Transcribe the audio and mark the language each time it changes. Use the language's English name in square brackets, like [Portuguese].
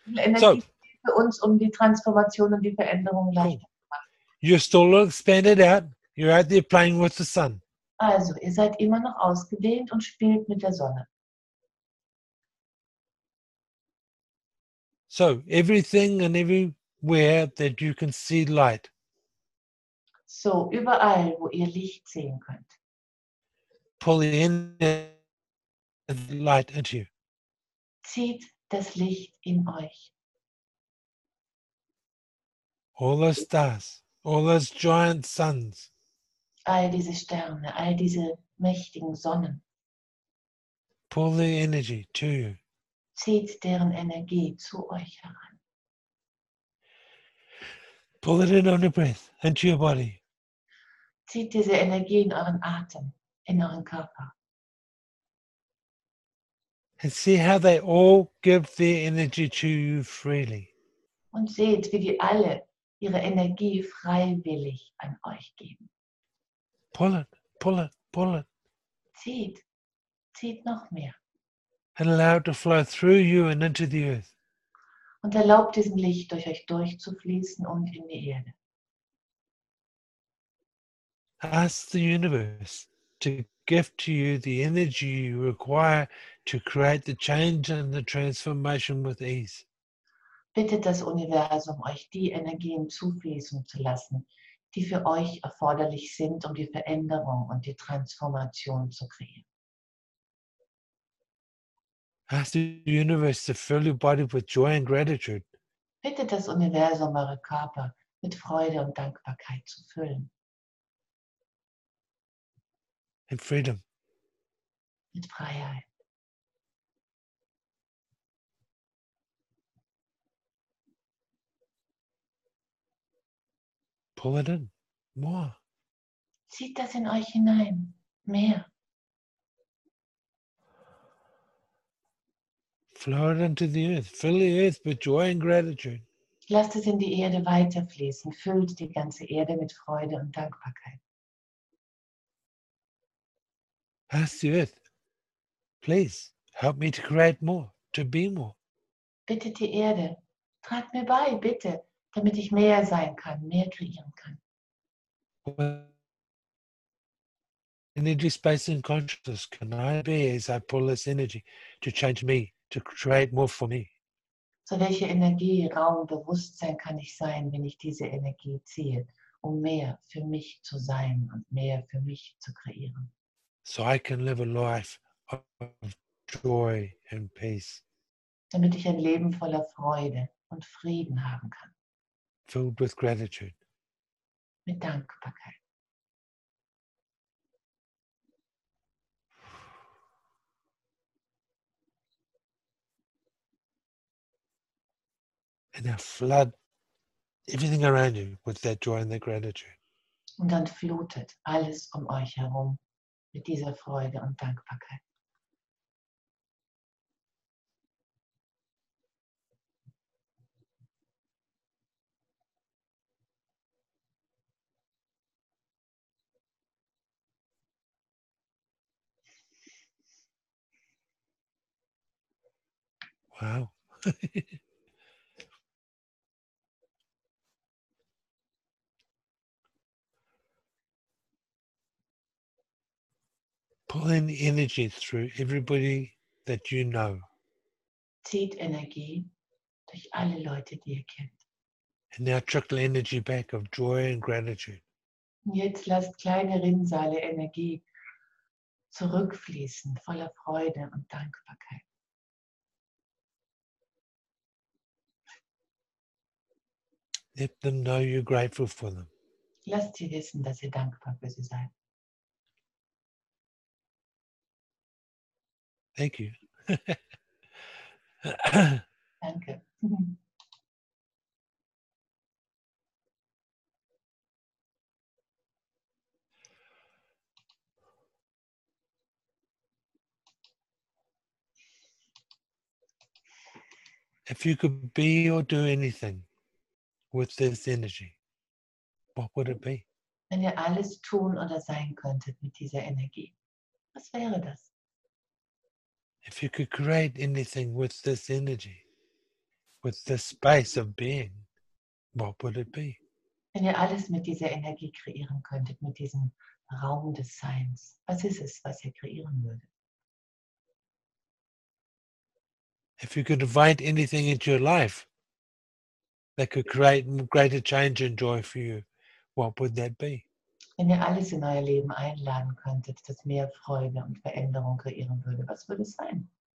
[German] Energie für uns, um die Transformation und die Veränderung leichter zu machen? [English] You're still expanded out. You're out there playing with the sun. [German] Also, ihr seid immer noch ausgedehnt und spielt mit der Sonne. [English] So everything and everywhere that you can see light. [German] So, überall, wo ihr Licht sehen könnt. [English] Pull in light into you. [German] Zieht das Licht in euch. [English] all those stars, all those giant suns, [German] all diese Sterne, all diese mächtigen Sonnen. [English] pull the energy to you. [German] Zieht deren Energie zu euch heran. [English] Pull it in on the breath, into your body. [German] Zieht diese Energie in euren Atem, in euren Körper. [English] And see how they all give their energy to you freely. [German] Und seht, wie die alle ihre Energie freiwillig an euch geben. [English] Pull it, pull it, pull it. [German] Zieht, zieht noch mehr. [English] And allow it to flow through you and into the earth. [German] Und erlaubt diesem Licht durch euch durchzufließen und in die Erde. [English] Ask the universe to give to you the energy you require to create the change and the transformation with ease. [German] Bittet das Universum, euch die Energien zufließen zu lassen, die für euch erforderlich sind, um die Veränderung und die Transformation zu kreieren. [English] Ask the universe to fill your body with joy and gratitude. [German] Bittet das Universum, eure Körper mit Freude und Dankbarkeit zu füllen. [English] And freedom. [German] Mit Freiheit. [English] Pull it in. More. [German] Zieht das in euch hinein. Mehr. [English] Flow it into the earth. Fill the earth with joy and gratitude. [German] Lasst es in die Erde weiterfließen. Füllt die ganze Erde mit Freude und Dankbarkeit. [English] Ask the earth, please help me to create more, to be more. [German] Bittet die Erde. Tragt mir bei, bitte, damit ich mehr sein kann, mehr kreieren kann. [English] Energy, space, and consciousness can I be as I pull this energy to change me, to create more for me? [German] So welche Energie, Raum, Bewusstsein kann ich sein, wenn ich diese Energie ziehe, um mehr für mich zu sein und mehr für mich zu kreieren. [English] So I can live a life of joy and peace, [German] Damit ich ein Leben voller Freude und Frieden haben kann. [English] filled with gratitude. [German] Mit Dankbarkeit. [English] And now flood everything around you with that joy and that gratitude. [German] Und dann flutet alles um euch herum mit dieser Freude und Dankbarkeit. Wow. [English] Pull in energy through everybody that you know. [German] Zieht Energie durch alle Leute, die ihr kennt. [English] And now trickle energy back of joy and gratitude. [German] Und jetzt lasst kleine Rinnsale Energie zurückfließen, voller Freude und Dankbarkeit. [English] Let them know you're grateful for them. [German] Lasst sie wissen, dass ihr dankbar für sie seid. [English] Thank you. [German] Danke. [English] If you could be or do anything with this energy, what would it be? [German] Wenn ihr alles tun oder sein könntet mit dieser Energie, was wäre das? [English] If you could create anything with this energy, with this space of being, what would it be? [German] Wenn ihr alles mit dieser Energie kreieren könntet, mit diesem Raum des Seins, was ist es, was ihr kreieren würdet? [English] If you could invite anything into your life that could create greater change and joy for you, what would that be? [German] Wenn ihr alles in euer Leben einladen könntet, das mehr Freude und Veränderung kreieren würde, was würde es sein?